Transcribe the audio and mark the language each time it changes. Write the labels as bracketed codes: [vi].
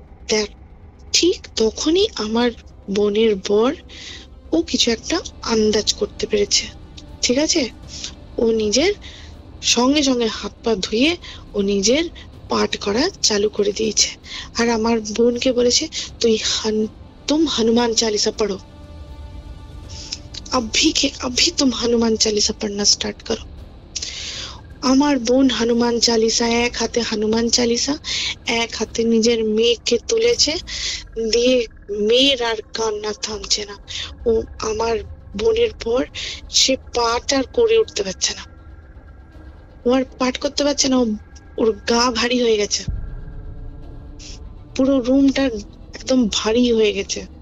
[bn] দেখ, ঠিক তখনই আমার বোনের বর ও কিছু একটা আন্দাজ করতে পেরেছে। ঠিক আছে, ও নিজের সঙ্গে সঙ্গে হাত পা ধুয়ে ও নিজের পাঠ করা চালু করে দিয়েছে। আর আমার বোনকে বলেছে, [hi] तुम हनुमान चालीसा पढ़ो, अभी तुम हनुमान चालीसा पढ़ना स्टार्ट करो। [bn] আমার বোন হনুমান চালিসা, এক হাতে হনুমান চালিসা, এক হাতে নিজের মেয়েকে তুলেছে, দিয়ে মেয়ের আর কান্না থামছে না। ও আমার বোনের পর সে পাঠ আর করে উঠতে পারছে না, ও আর পাঠ করতে পারছে না, ওর গা ভারী হয়ে গেছে, পুরো রুমটা একদম ভারী হয়ে গেছে।